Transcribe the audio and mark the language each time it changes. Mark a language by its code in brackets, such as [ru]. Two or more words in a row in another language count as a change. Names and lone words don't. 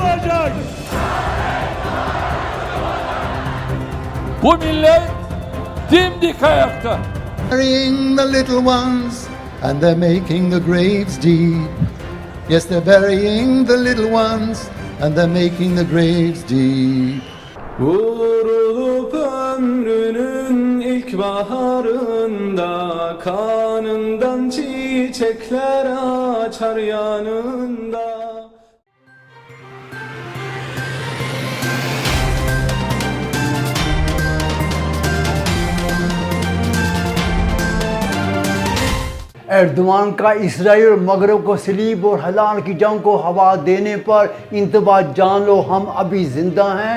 [tr] karardır. Bu millet dimdik ayakta. [en] Burying the little ones and they're making the graves deep. Yes, they're burying the little ones and they're making the graves deep. [tr] Vurulup ömrünün ilk baharında, kanından çiçekler açar yanında. [ur] اردوان کا اسرائیل اور مغرب کو صلیب اور ہلال کی جنگ کو ہوا دینے پر انتباہ جان لو، ہم ابھی زندہ ہیں.